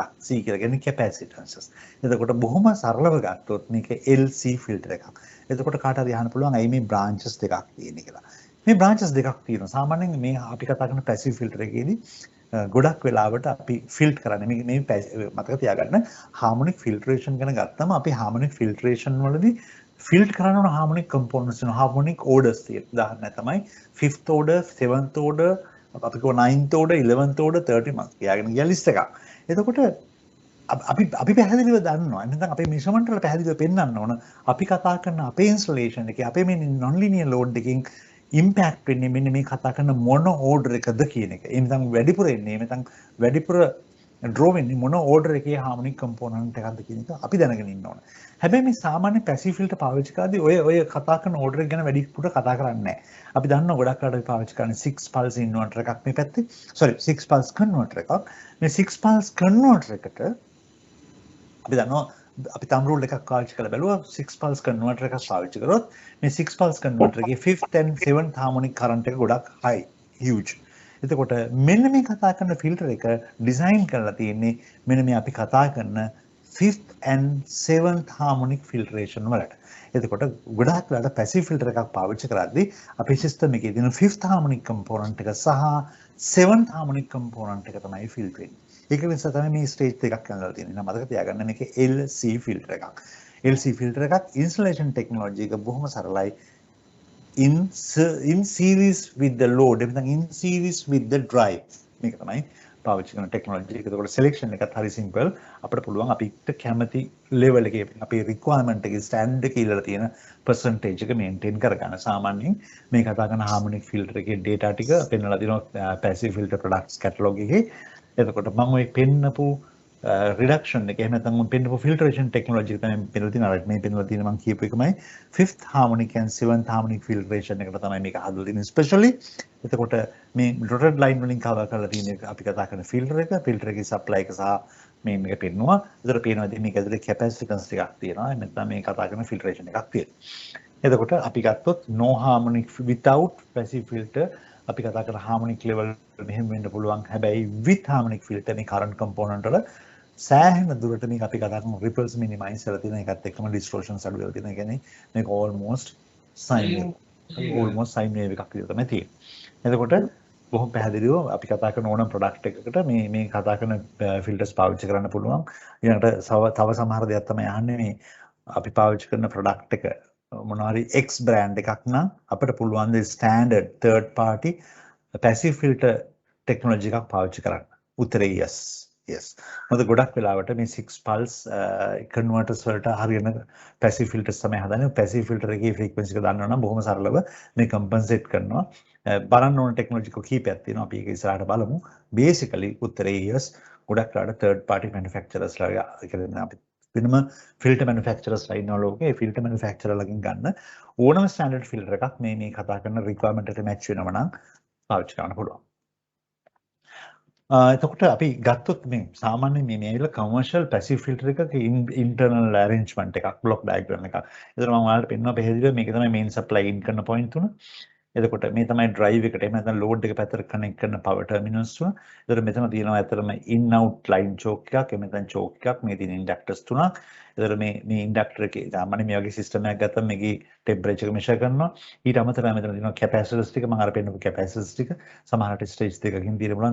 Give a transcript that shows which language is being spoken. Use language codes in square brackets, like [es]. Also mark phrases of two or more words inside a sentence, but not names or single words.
[si] C කියලා කියන්නේ capacitances. එතකොට බොහොම සරලව ගත්තොත් මේක [en] LC filter [si] එකක්. එතකොට කාට හරි අහන්න පුළුවන් ඇයි මේ branches දෙකක් තියෙන්නේ කියලා. මේ branches දෙකක් තියෙනවා. සාමාන්‍යයෙන් මේ අපි කතා කරන [en] passive filter [si] එකේදී ගොඩක් වෙලාවට අපි ෆිල්ට් කරන්නේ මේ මතක තියාගන්න [en] harmonic filtration [si] ගැන ගත්තම අපි [en] harmonic filtration [si] වලදී ෆිල්ට් කරන්න ඕන [en] harmonic components [si] වෙන [en] harmonic orders [si] තියෙනවා. උදාහරණයක් තමයි [en] 5th order, 7th order, [si] අපි කියව [en] 9th order, 11th order, [si] 30 මම කියාගෙන ගිය ලිස්ට් එකක්. එතකොට අපි පැහැදිලිව දන්නවා. නැත්නම් අපේ measurement වල පැහැදිලිව පෙන්වන්න ඕන. අපි කතා කරන අපේ installation එකේ අපේ මේ [en] non-linear load [si] එකකින් impact වෙන්නේ මෙන්න මේ කතා කරන මොන order එකද කියන එක. ඒ නැත්නම් වැඩිපුර එන්නේ නැත්නම් වැඩිපුර draw වෙන්නේ මොන order එකේ [en] harmonic component [si] එකක්ද කියන එක අපි දැනගෙන ඉන්න ඕන. හැබැයි මේ සාමාන්‍ය [en] passive filter [si] පාවිච්චි කරද්දී ඔය කතා කරන order එක ගැන වැඩිපුර කතා කරන්නේ නැහැ. අපි දන්නවා ගොඩක් රට අපි පාවිච්චි කරන්නේ [en] 6 pulse inverter [si] එකක් මේ පැත්තේ. [en] 6 pulse converter [si] එකක්. මේ [en] 6 pulse converter [si] එකට අපි දන්නවා අපි [en] thumb rule [si] එකක් පාවිච්චි කරලා බැලුවා [en] 6 pulse converter [si] එකක් පාවිච්චි කරොත් මේ [en] 6 pulse converter [si] එකේ [en] 5th and 7th harmonic current [si] එක ගොඩක් [en] high huge. [si] එතකොට මෙන්න මේ කතා කරන filter එක design කරලා තියෙන්නේ මෙන්න මේ අපි කතා කරන [en] 5th and 7th harmonic filtration [si] වලට. එතකොට ගොඩාක් වෙලාවට [en] passive filter [si] එකක් පාවිච්චි කරද්දී අපේ system එකේ තියෙන [en] 5th harmonic component [si] එක සහ [en] 7th harmonic component [si] එක තමයි filter වෙන්නේ. ඒක නිසා තමයි මේ stage දෙකක් යනවා තියෙන්නේ. එහෙනම් මතක තියාගන්න මේකේ [en] LC filter [si] එකක්. [en] LC filter [si] එකක් [en] installation technology [si] එක බොහොම සරලයි. [en] in series with the load, everything in series with the drive. [si] මේක තමයි පාවිච්චි කරන ටෙක්නොලොජි එක. ඒකෝට selection එකත් හරි simple. අපිට පුළුවන් අපිට කැමති level එකේ අපේ requirement එකේ standard එකේ ඉල්ලලා තියෙන percentage එක maintain කරගන්න. සාමාන්‍යයෙන් මේ කතා කරන [en] harmonic filter [si] එකේ data ටික පෙන්වලා දෙනවා [en] passive filter products catalog [si] එකේ. එතකොට මම ඔය පෙන්නපු reduction එක එහෙම නැත්නම් මම පෙන්නපු [en] filtration technology [si] එක තමයි පෙන්නලා තියෙනවා. මේ පෙන්නලා තියෙන මම කියපු එකමයි [en] 5th harmonic and 7th harmonic filtration [si] එකට තමයි මේක හදලා තියෙන්නේ especially. එතකොට මේ [en] dotted line [si] වලින් cover කරලා තියෙන එක අපි කතා කරන filter එකේ supply එක සහ මේ මේක පෙන්නවා. ඒතර පේනවා ඉතින් මේක ඇතුලේ capacitance ටිකක් තියෙනවා. එහෙම නැත්නම් මේ කතා කරන filtration එකක් තියෙනවා. එතකොට අපි ගත්තොත් [en] no harmonic without passive filter [si] අපි කතා කරන [en] harmonic level [si] මෙහෙම වෙන්න පුළුවන්. හැබැයි [en] with harmonic filter [si] මේ [en] current component [si] වල සෑහෙන දුරට මේක අපි කතා කරන [en] ripples minimize [si] කරලා තියෙන එකත් එක්කම distortions අඩු වෙලා තියෙනවා. කියන්නේ මේක [en] almost sine wave [si] එකක් විදිහට තමයි තියෙන්නේ. එතකොට බොහොම පැහැදිලිව අපි කතා කරන ඕනම product එකකට මේ කතා කරන filters පාවිච්චි කරන්න පුළුවන්. ඊළඟට තව සමහර දේවල් තමයි අහන්නේ මේ අපි පාවිච්චි කරන product එක මොනවා හරි [en] X brand [si] එකක් නම් අපිට පුළුවන් ද [en] standard third party passive filter technology [si] එකක් පාවිච්චි කරන්න. උත්තරේ yes. මොකද ගොඩක් වෙලාවට මේ [en] 6 pulse converters [si] වලට හරියන [en] passive filters [si] තමයි හදන්නේ. [en] passive filter [si] එකේ frequency එක දන්නවා නම් බොහොම සරලව මේ compensate කරනවා. බලන්න ඕන ටෙක්නොලොජි කීපයක් තියෙනවා. අපි ඒක ඉස්සරහට බලමු. basically උත්තරේ yes. ගොඩක් වෙලාවට [en] third party manufacturers [si] ලා කියන්නේ අපි වෙනම [en] filter manufacturers [si] ලා ඉන්නවා ලෝකේ. ඒ [en] filter manufacturer [si] ලගෙන් ගන්න ඕනම [en] standard filter [si] එකක් මේ කතා කරන requirement එකට match වෙනවා නම් පාවිච්චි කරන්න පුළුවන්. එතකොට අපි ගත්තොත් මේ සාමාන්‍ය මේ ඇවිල්ලා [en] commercial passive filter [si] එකක [en] internal arrangement [si] එකක් [en] block diagram [si] එකක්. ඒතර මම ඔයාලට පෙන්වනවා පැහැදිලිව මේක තමයි [en] main supply in [si] කරන point තුන. එතකොට මේ තමයි drive එකට එහෙම නැත්නම් load එක පැත්තට connect කරන [en] power terminals [si] තුන. එතකොට මෙතන තියෙනවා ඇත්තටම [en] in out line choke [si] එකක් එහෙම නැත්නම් choke එකක්. මේ තියෙන inductors තුනක්. එතකොට මේ inductor එකේ සාමාන්‍ය මේ වගේ system එකක් ගත්තම මේකේ [en] temperature measure [si] කරනවා. ඊට අමතරව මෙතන තියෙනවා capacitors ටික. මම අර පෙන්නපු capacitors ටික සමහරට stage දෙකකින් තියෙන්න පුළුවන්.